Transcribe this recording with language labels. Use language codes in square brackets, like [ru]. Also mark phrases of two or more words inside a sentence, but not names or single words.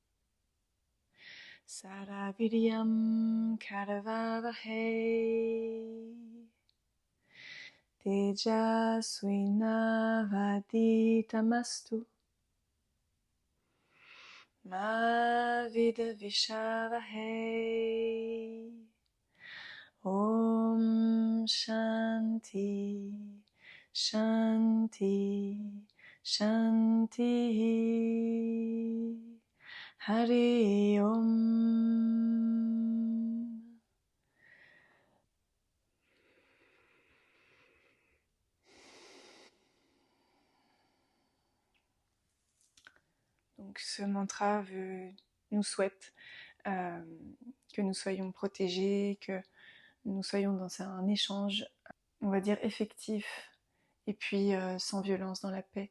[sa] Saraviryam Karavavahe Tejasvinavaditamastu Ma Vidavishavahe. Om Shanti Shanti Shanti Hari Om. [fr] Donc ce mantra nous souhaite que nous soyons protégés, que nous soyons dans un échange, on va dire, effectif, et puis sans violence, dans la paix.